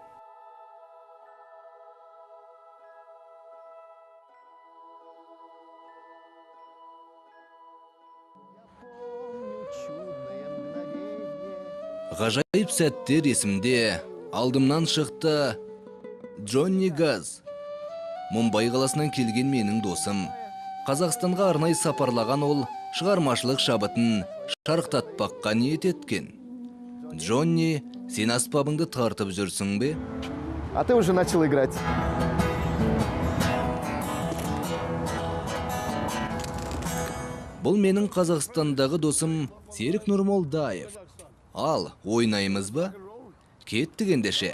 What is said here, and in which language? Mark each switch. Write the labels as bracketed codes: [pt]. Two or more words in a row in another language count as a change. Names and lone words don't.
[kk] Ғажайып сәттер есімде алдымнан шықты Джонни Газ. Мумбай қаласынан келген менің досым. Қазақстанға арнай сапарлаған ол шығармашылық шабытын шарықтатпаққа ниет еткен. Джонни, сен аспабыңды тартып жүрсің бе? [ru] А ты уже начал играть. [kk] Бұл менің Қазақстандағы досым Серік Нұрмолдаев. Ал, ойнаймыз ба? Кеттік ендеше.